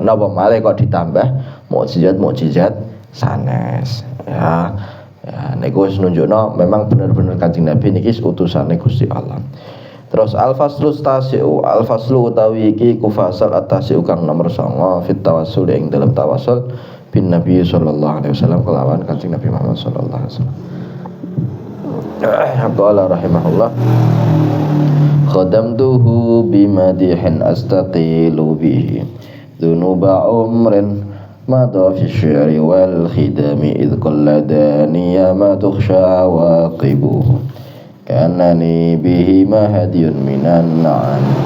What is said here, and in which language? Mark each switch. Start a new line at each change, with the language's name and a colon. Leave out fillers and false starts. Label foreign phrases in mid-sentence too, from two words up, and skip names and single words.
Javanese: Napa malih kok ditambah mukjizat sanes. Ya. Ya niku wis nunjukno memang bener-bener Kanjeng Nabi niki utusane Gusti Allah. Terus al-faslu utawi iki ku fasal at-tasi'u kang nomor 9
Arabic: في التوسل
Javanese: ing dalam tawassul
Arabic: بالنبي صلى الله عليه وسلم
Javanese: kelawan Kanjeng Nabi Muhammad
Arabic: صلى الله عليه وسلم. قال رحمه الله خدمته بمديح أستقيل به ذنوب عمر مضى في الشعر والخدم إذ قلداني ما تخشى عواقبه كأنني به هدي من النعم